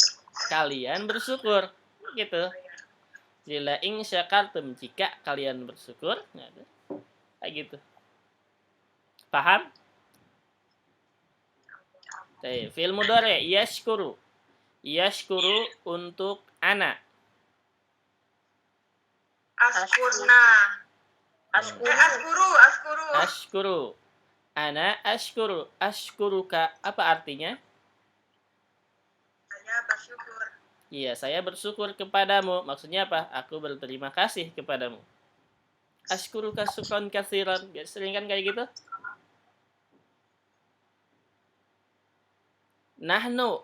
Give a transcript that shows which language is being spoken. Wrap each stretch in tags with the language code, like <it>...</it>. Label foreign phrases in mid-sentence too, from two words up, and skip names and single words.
<id>Kalian bersyukur. Gitu. Jadi</id> <ar>لئن شكرتم,</ar> <id>jika kalian bersyukur. Nah, kayak gitu. Paham?</id> <ar>Baik, فعل مضارع يشكر.</ar> <id>Yashkuru untuk ana.</id> <ar>Askurna. أشكر. أنا أشكر. Ashkuruka.</ar> <id>Apa artinya? Saya bersyukur. Iya, saya bersyukur kepadamu. Maksudnya apa? Aku berterima kasih kepadamu.</id> <ar>أشكرك شكرا كثيرا.</ar> <id>Sering kan kayak gitu? Nahnu.</id>